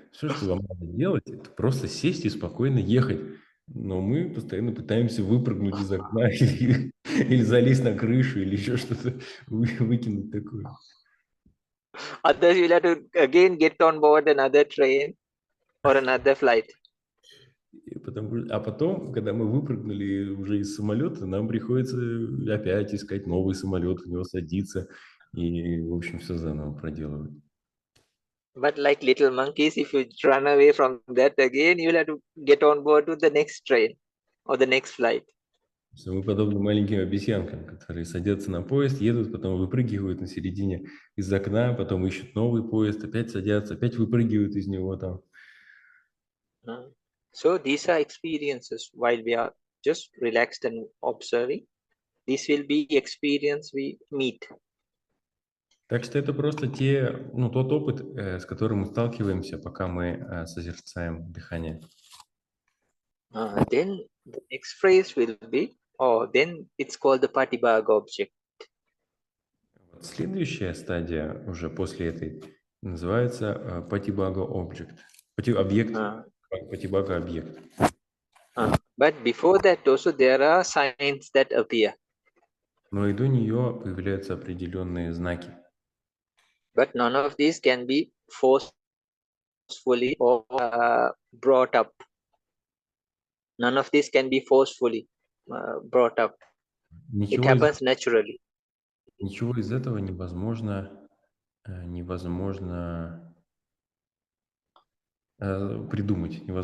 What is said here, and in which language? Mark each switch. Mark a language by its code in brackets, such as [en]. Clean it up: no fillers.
[ru] Все, что вам надо делать, это просто сесть и спокойно ехать. Но мы постоянно пытаемся выпрыгнуть из окна или залезть на крышу, или еще что-то выкинуть такое. [en] Otherwise, you'll have to again get on board another train or another flight. [ru] А потом, когда мы выпрыгнули уже из самолета, нам приходится опять искать новый самолет, в него садиться и, в общем, все заново проделывать. [en] But like little monkeys, if you run away from that again, you'll have to get on board to the next train or the next flight. [ru] Мы подобны маленьким обезьянкам, которые садятся на поезд, едут, потом выпрыгивают на середине из окна, потом ищут новый поезд, опять садятся, опять выпрыгивают из него там. [en] So these are experiences while we are just relaxed and observing. This will be experience we meet. [ru] Так что это просто тот опыт, с которым мы сталкиваемся, пока мы созерцаем дыхание. [en] Then the next phrase will be, then it's called the Patibhaga object. [ru] Следующая стадия уже после этой называется Patibhaga object. Объект. Patibhaga объект. [en] But before that also there are signs that appear. [ru] Но и до нее появляются определенные знаки. [en] But none of these can be forcefully or brought up. None of this can be forcefully brought up. It happens naturally. [ru] Ничего из этого невозможно придумать.